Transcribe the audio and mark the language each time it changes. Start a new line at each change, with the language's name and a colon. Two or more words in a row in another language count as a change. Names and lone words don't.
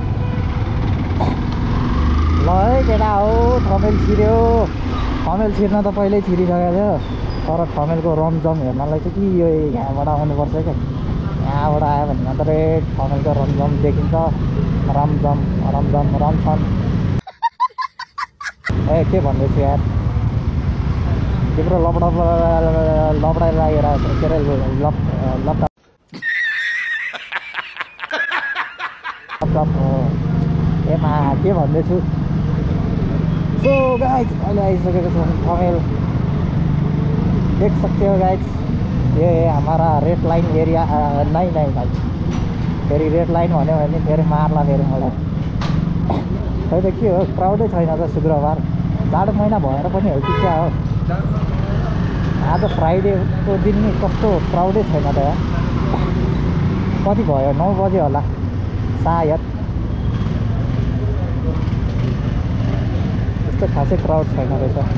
Nepali: ल है केटा हो ठमेल छिर्यो ठमेल छिर्न त पहिल्यै छिरिसकेको थियो तर ठमेलको रमझम हेर्नलाई चाहिँ कि यो यहाँबाट आउनुपर्छ क्या यहाँबाट आयो भने मात्रै ठमेलको रमझम देखिन्छ रमछन् ए के भन्दैछु यार तिम्रो लपडा लागेर के अरे एमा के भन्दैछु
English: so guys
Nepali: अहिले आइसकेको छ ठमेल
Hindi: देख सकते हो गाइज ये हमारा
English: red line area
Hindi: नहीं भाई
Nepali: फेरि
English: red line
Nepali: भन्यो भने फेरि मार्ला फेरि मलाई। खै त के हो क्राउडै छैन त शुक्रबार, जाडो महिना भएर पनि हो कि क्या हो। आज फ्राइडेको दिन नि कस्तो क्राउडै छैन त यार। कति भयो 9 बजे होला सायद, त्यस्तो खासै क्राउड छैन रहेछ।